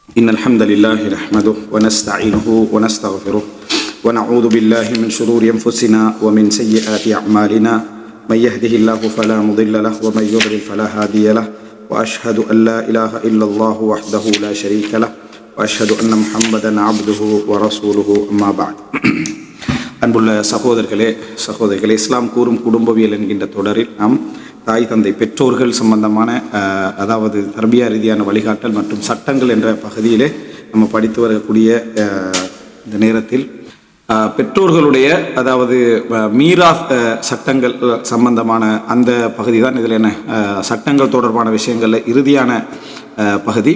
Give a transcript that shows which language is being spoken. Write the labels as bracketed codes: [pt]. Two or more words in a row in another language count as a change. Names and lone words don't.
[ar] إن الحمد لله نحمده ونستعينه ونستغفره ونعوذ بالله من شرور أنفسنا ومن سيئات أعمالنا من يهده الله فلا مضل له ومن يضلل فلا هادي له وأشهد أن لا إله إلا الله وحده لا شريك له وأشهد أن محمدا عبده ورسوله أما بعد. [ta] அன்புள்ள சகோதரிகளே இஸ்லாம் கூறும் குடும்பவியல் என்கின்ற தொடரில் நாம் தாய் தந்தை பெற்றோர்கள் சம்பந்தமான அதாவது தர்பியா ரீதியான வழிகாட்டல் மற்றும் சட்டங்கள் என்ற பகுதியிலே நம்ம படித்து வரக்கூடிய இந்த நேரத்தில் பெற்றோர்களுடைய அதாவது மீராஸ் சட்டங்கள் சம்பந்தமான அந்த பகுதி தான் இதில் என்ன சட்டங்கள் தொடர்பான விஷயங்களில் இறுதியான பகுதி.